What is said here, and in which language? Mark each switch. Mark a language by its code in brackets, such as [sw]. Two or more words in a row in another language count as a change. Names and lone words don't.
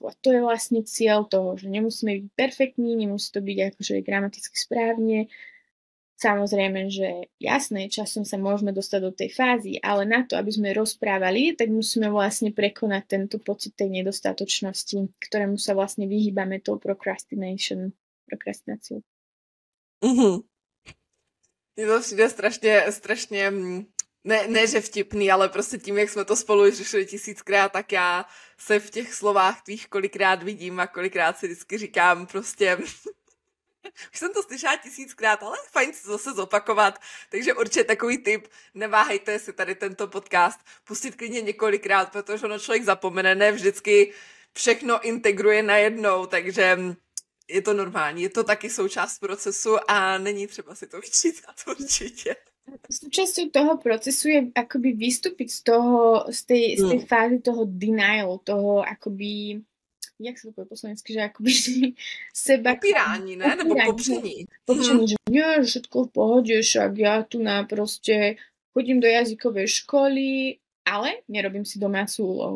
[sk] A to je vlastne cieľ toho, že nemusíme byť perfektní, nemusí to byť akože gramaticky správne. Samozrejme, že jasné, časom sa môžeme dostať do tej fázy, ale na to, aby sme rozprávali, tak musíme vlastne prekonať tento pocit tej nedostatočnosti, ktorému sa vlastne vyhýbame tou prokrastináciou. [cs] Mně to přijde strašně ne, že vtipný, ale prostě tím, jak jsme to spolu řešili 1000krát, tak já se v těch slovách tvých kolikrát vidím a kolikrát si vždycky říkám prostě... Už jsem to slyšela 1000krát, ale fajn se zase zopakovat, takže určitě takový tip, neváhejte si tady tento podcast pustit klidně několikrát, protože ono člověk zapomene, ne vždycky všechno integruje najednou, takže je to normální, je to taky součást procesu a není třeba si to vyčítat určitě. [sk] Súčasťou toho procesu je akoby vystúpiť z tej fázy toho denial, toho akoby, jak sa to povie po slovensky, že akoby seba... [cs] Popírání, ne? Nebo popření. [sk] Popření, že nie, všetko v pohode, však ja tu proste chodím do jazykovej školy, ale nerobím si domácu úlohu.